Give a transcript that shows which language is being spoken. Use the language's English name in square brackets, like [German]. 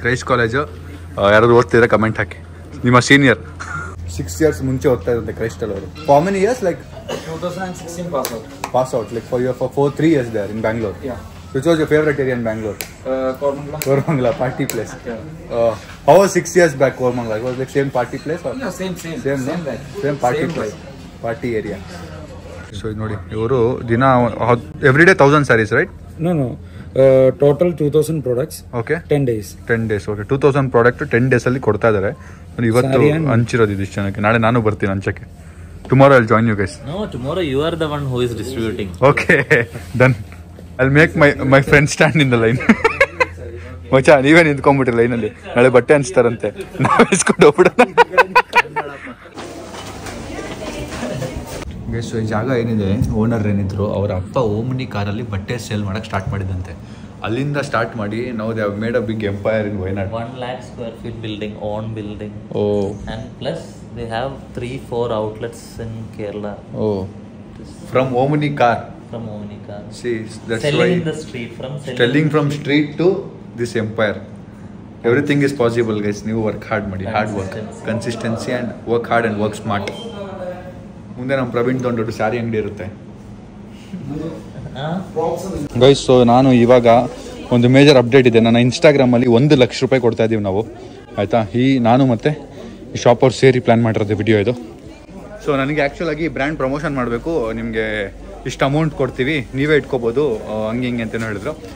[Kannada] Christ college ಯಾರಾದ್ರು ಓದ್ತಿದ್ರೆ comment ಹಾಕಿ. ನಿಮ್ಮ senior 6 years ಮುಂಚೆ ಓದ್ತಾ ಇದ್ದಂತೆ ಕ್ರೈಸ್ಟಲ್ ಅವರು. [English] How many years? Like 2016 pass out. Like for 3 years there in Bangalore. Yeah. Which was your favorite area in Bangalore? Koramangala, party place. Yeah. How was 6 years back Koramangala? It was like same party place or? Yeah, same. Same party place. Party area. So [Kannada] ನೋಡಿ, ಇವರು ದಿನ [English] Every day 1000 sarees, right? No. Total 2000 products. Okay 10 days. 10 days. [Kannada] Okay 2000 product 10 days ಅಲ್ಲಿ ಕೊಡ್ತಾ ಇದ್ದಾರೆ. ಇವತ್ತು ಹಂಚಿರೋದು ಇದಿಷ್ಟು ಜನಕ್ಕೆ. ನಾಳೆ ನಾನು ಬರ್ತೀನಿ ಹಂಚಕ್ಕೆ. [English] Tomorrow I'll join you guys. No, tomorrow you are the one who is distributing. Okay, done. I'll make my friend stand in the line. [Kannada] ಮಚ್ಚಾ ನೀವೇ ನಿಂತ್ಕೊಂಡ್ಬಿಟ್ರಿ ಲೈನಲ್ಲಿ. ನಾಳೆ ಬಟ್ಟೆ ಹಂಚ್ತಾರಂತೆ, ನಾವು ಇಸ್ಕೊಂಡು ಹೋಗ್ಬಿಡೋಣ. ಗೈಸ್, ಈ ಜಾಗ ಏನಿದೆ, ಓನರ್ ಏನಿದ್ರು ಅವರ ಅಪ್ಪ ಓಮ್ನಿ ಕಾರಲ್ಲಿ ಬಟ್ಟೆ ಸೇಲ್ ಮಾಡಕ್ಕೆ ಸ್ಟಾರ್ಟ್ ಮಾಡಿದಂತೆ. ಅಲ್ಲಿಂದ ಸ್ಟಾರ್ಟ್ ಮಾಡಿ ನಾವು [English] They have made a big empire in Wayanad. 1 lakh square feet building, own building. Oh. And plus they have 3-4 outlets in Kerala. Oh. From Omni car. From Omni car. See, that's selling why in the street. Selling from street to this empire. Everything is possible, guys. [Kannada] ನೀವು work hard ಮಾಡಿ. [English] Hard work, consistency and work hard and work smart. [Kannada] ಮುಂದೆ ನಮ್ಮ ಪ್ರವೀಣ್ ದೊಡ್ಡ ಸ್ಯಾರಿ ಅಂಗಡಿ ಇರುತ್ತೆ. Guys, so ನಾನು ಇವಾಗ ಒಂದು ಮೇಜರ್ ಅಪ್ಡೇಟ್ ಇದೆ. ನನ್ನ ಇನ್ಸ್ಟಾಗ್ರಾಮಲ್ಲಿ 1 ಲಕ್ಷ ರೂಪಾಯಿ ಕೊಡ್ತಾ ಇದ್ದೀವಿ ನಾವು, ಆಯಿತಾ? ನಾನು ಮತ್ತು ಈ ಶಾಪ್ ಅವ್ರು ಸೇರಿ ಪ್ಲ್ಯಾನ್ ಮಾಡಿರೋದು ವಿಡಿಯೋ ಇದು. ಸೊ ನನಗೆ ಆ್ಯಕ್ಚುಲಾಗಿ ಬ್ರ್ಯಾಂಡ್ ಪ್ರಮೋಷನ್ ಮಾಡಬೇಕು, ನಿಮಗೆ ಇಷ್ಟು ಅಮೌಂಟ್ ಕೊಡ್ತೀವಿ, ನೀವೇ ಇಟ್ಕೋಬೋದು ಹಂಗೆ ಅಂತಲೂ ಹೇಳಿದ್ರು.